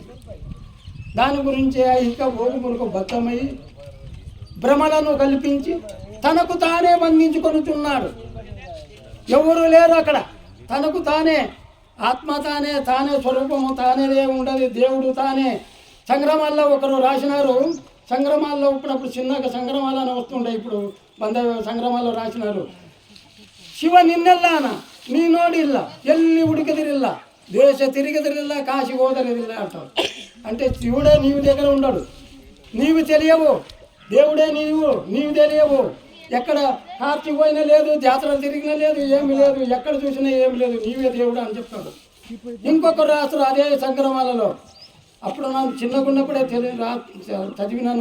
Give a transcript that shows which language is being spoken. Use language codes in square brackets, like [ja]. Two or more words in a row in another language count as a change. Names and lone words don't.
[te] దాని గురించి ఐహిక భోగములకు బద్ధమై భ్రమలను కల్పించి తనకు తానే బంధించుకొనుతున్నాడు. ఎవరు లేరు అక్కడ. తనకు తానే ఆత్మ, తానే స్వరూపము, తానే ఉండదు. దేవుడు తానే. సంగ్రమాల్లో ఒకరు రాసినారు. సంగ్రమాల్లో ఇప్పుడు చిన్నగా సంగ్రమాలని వస్తుండే. ఇప్పుడు సంగ్రమాల్లో రాసినారు, [kn] ಶಿವ ನಿನ್ನೆಲ್ಲಾನ ನೀ ನೋಡಿಲ್ಲ, ಎಲ್ಲಿ ಹುಡುಕದಿರಿಲ್ಲ, ದೇಶ ತಿರುಗದಿರಿಲ್ಲ, ಕಾಶಿ ಹೋದರಿಲ್ಲ ಅಂటారు. [te] అంటే శివుడే నీవు దగ్గర ఉండడు, నీవు తెలియవు. దేవుడే నీవు తెలియవు. ఎక్కడ కార్తీక పోయినా లేదు, జాతర తిరిగినా లేదు, ఏమి లేదు, ఎక్కడ చూసినా ఏమి లేదు, నీవే దేవుడు అని చెప్తాడు. ఇంకొకరు రాస్తారు అదే సంగ్రమాలలో. అప్పుడు నాకు చిన్నగున్నప్పుడే చదివినాను.